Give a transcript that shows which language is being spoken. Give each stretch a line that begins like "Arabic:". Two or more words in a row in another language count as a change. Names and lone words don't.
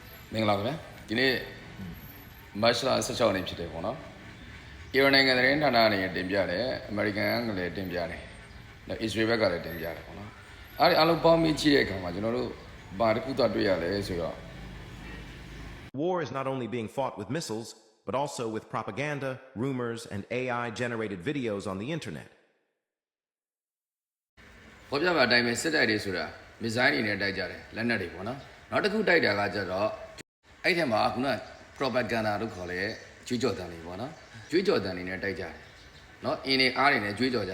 Burmese: မင်္ဂလာပါဗျာဒီနေ့မတ်လ16ရက်ဖြစ်တယ်ပေါ့နော်အီရန်နိုင်ငံသတင်းဌာနအနေနဲ့တင်ပြတယ်အမေရိကန်ကလည်းတင်ပြတယ်နောက်အစ္စရေးဘက်ကလည်းတင်ပြတယ်ပေါ့နော်အဲ့ဒီအလုံးပေါင်းပြီးကြည့်တဲ့အခါမှာကျွန်တော်တို့ဘာတစ်ခုတော့တွေ့ရလဲဆိုတော့
English: War is not only being fought with missiles, but also with propaganda, rumors, and AI-generated videos on the internet.
Burmese: ဘောပြပါအတိုင်းပဲစစ်တိုက်တွေဆိုတာမစ်ဇိုင်းတွေနဲ့တိုက်ကြတယ်လက်နက်တွေပေါ့နော်နောက်တစ်ခုတိုက်တာကကြတော့အဲ့ထဲမှာခုန propaganda လို့ခေါ်တဲ့ကြွေးကြော်တန်တွေပေါ့နော်ကြွေးကြော်တန်တွေနဲ့တိုက်ကြတယ်နော်အင်းတွေအားတွေနဲ့ကြွေးကြော်ကြ